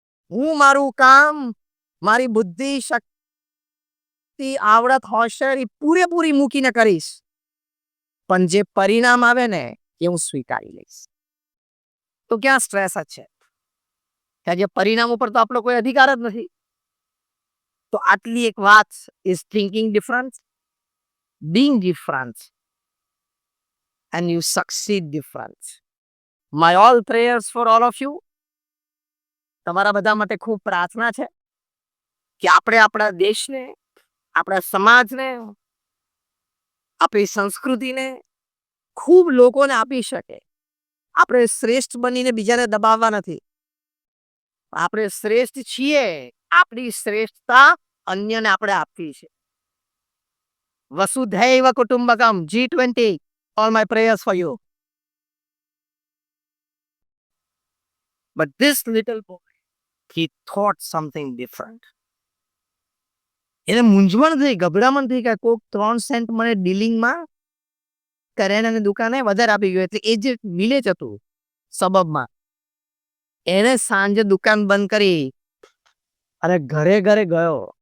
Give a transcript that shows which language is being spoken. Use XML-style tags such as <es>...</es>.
<gu>હું મારું કામ, મારી બુદ્ધિ, શક્તિ, આવડત, હોશિયારી પૂરેપૂરી મૂકીને કરીશ, પણ જે પરિણામ આવે ને એ હું સ્વીકારી લઈશ. તો ક્યાં સ્ટ્રેસ જ છે? કે જે પરિણામ ઉપર તો આપણો કોઈ અધિકાર જ નથી. તો આટલી એક વાત</gu> <en>Is thinking different, being different, and you succeed different. My all prayers for all of you.</en> <gu>તમારા બધા માટે ખૂબ પ્રાર્થના છે કે આપણે આપણા દેશને, આપણા સમાજને, આપણી સંસ્કૃતિને ખૂબ લોકોને આપી શકે. આપણે શ્રેષ્ઠ બનીને બીજાને દબાવવા નથી. આપણે શ્રેષ્ઠ છીએ, આપણી શ્રેષ્ઠતા અન્યને આપણે આપવી છે.</gu> <en>વસુધૈવ કુટુંબકમ G20. All my prayers for you. But this little boy, he thought something different.</en> <gu>એને મૂંઝવણ થઈ, ગભરામણ થઈ કે કોઈક 3 સેન્ટ મને ડીલિંગમાં કરિયાણાની દુકાને વધારે આપી ગયો. એટલે એ જે વિલેજ હતું સબબમાં એને સાંજે દુકાન બંધ કરી અને ઘરે ઘરે ગયો.</gu>